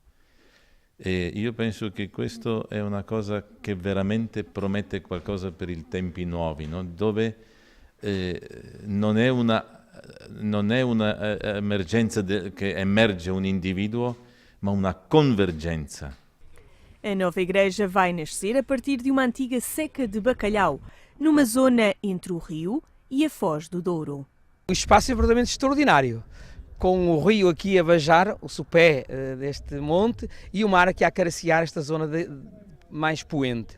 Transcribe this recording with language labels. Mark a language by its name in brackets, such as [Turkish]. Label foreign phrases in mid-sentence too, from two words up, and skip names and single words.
[Italian] E io penso che questo è una cosa che veramente promette qualcosa per i tempi nuovi, no? Dove non è una emergenza che emerge un individuo, ma una convergenza. [Portuguese] A nova igreja vai nascer a partir de uma antiga seca de bacalhau, numa zona entre o rio e a Foz do Douro. O espaço é verdadeiramente extraordinário, com o rio aqui a bajar, o sopé deste monte, e o mar aqui a acariciar esta zona mais poente.